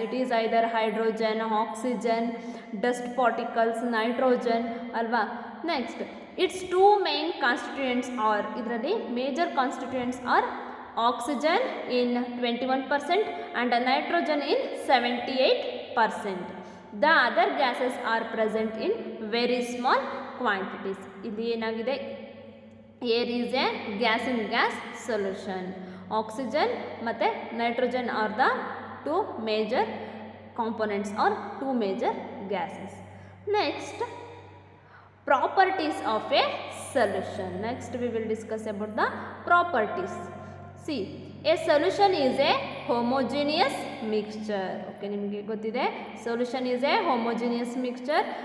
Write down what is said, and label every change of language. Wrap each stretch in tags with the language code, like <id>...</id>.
<en>It is either hydrogen, oxygen, dust particles, nitrogen ಅಲ್ವಾ. Next, it's 2 main constituents are, ಇದರಲ್ಲಿ major constituents are oxygen in 21% and nitrogen in 78%. The other gases are present in very small quantities.</en> <kn>ಇಲ್ಲಿ ಏನಾಗಿದೆ,</kn> <en>Air is a gas in gas solution. Oxygen ಮತ್ತು nitrogen are the 2 major components are 2 major gases. Next, properties of a solution. Next we will discuss about the properties. See, a solution is a homogeneous mixture. Okay,</en> <kn>ನಿಮಗೆ ಗೊತ್ತಿದೆ</kn> <en>solution is a homogeneous mixture.</en>